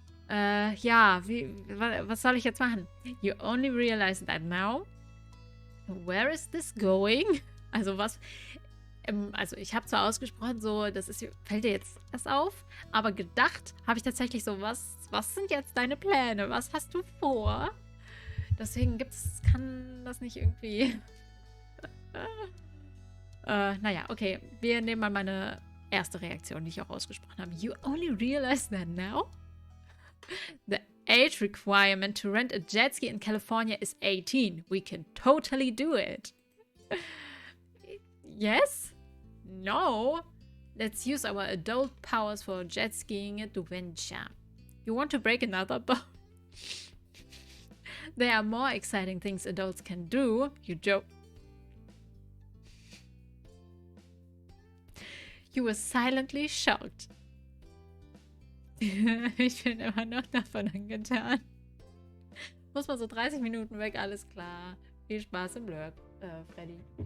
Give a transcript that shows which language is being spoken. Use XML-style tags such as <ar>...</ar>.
<de>Ja, was soll ich jetzt machen?</de> <en>You only realize that now? Where is this going?</en> <de>Also also ich habe zwar ausgesprochen, so, fällt dir jetzt erst auf, aber gedacht habe ich tatsächlich so, was sind jetzt deine Pläne? Was hast du vor? Deswegen kann das nicht irgendwie... naja, okay. Wir nehmen mal meine erste Reaktion, die ich auch ausgesprochen habe.</de> <en>You only realize that now? The age requirement to rent a jet ski in California is 18. We can totally do it. Yes? No? Let's use our adult powers for jet skiing adventure. You want to break another boat? There are more exciting things adults can do. You joke. You were silently shocked.</en> <de>Ich bin immer noch davon angetan. Muss man so 30 Minuten weg, alles klar. Viel Spaß im Blurb, Freddy.</de>